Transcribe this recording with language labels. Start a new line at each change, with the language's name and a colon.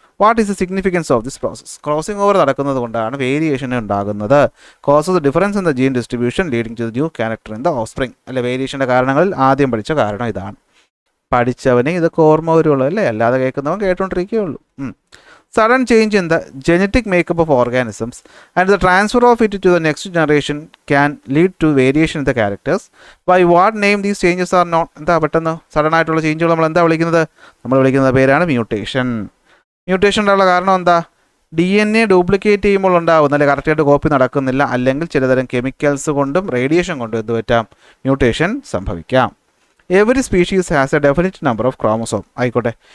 English: What is the significance of this process?
Malayalam: Crossing over നടക്കുന്നത് കൊണ്ടാണ് variation ഉണ്ടാകുന്നത്.
English: Causes difference in the gene distribution leading to the new character in the offspring.
Malayalam: അല്ലെ, വേരിയേഷൻ്റെ കാരണങ്ങളിൽ ആദ്യം പഠിച്ച കാരണം ഇതാണ്. പഠിച്ചവനെ ഇതൊക്കെ ഓർമ്മ വരുള്ളൂ അല്ലേ? അല്ലാതെ കേൾക്കുന്നവൻ കേട്ടോണ്ടിരിക്കുകയുള്ളൂ.
English: Sudden change in the genetic makeup of organisms and the transfer of it to the next generation can lead to variation in the characters. By what name these changes are known?
Malayalam: എന്താ പെട്ടെന്ന് sudden ആയിട്ടുള്ള ചേഞ്ചുകൾ നമ്മൾ എന്താ വിളിക്കുന്നത്? നമ്മൾ വിളിക്കുന്ന പേരാണ് mutation. Mutation ഉണ്ടായുള്ള കാരണം എന്താ? DNA ഡ്യൂപ്ലിക്കേറ്റ് ചെയ്യുമ്പോൾ ഉണ്ടാകുന്ന, അല്ലെങ്കിൽ കറക്റ്റായിട്ട് കോപ്പി നടക്കുന്നില്ല, അല്ലെങ്കിൽ ചിലതരം കെമിക്കൽസ് കൊണ്ടും റേഡിയേഷൻ കൊണ്ടും എന്ത് പറ്റാം? മ്യൂട്ടേഷൻ സംഭവിക്കാം.
English: Every species has a definite number of chromosome.
Malayalam: ആയിക്കോട്ടെ.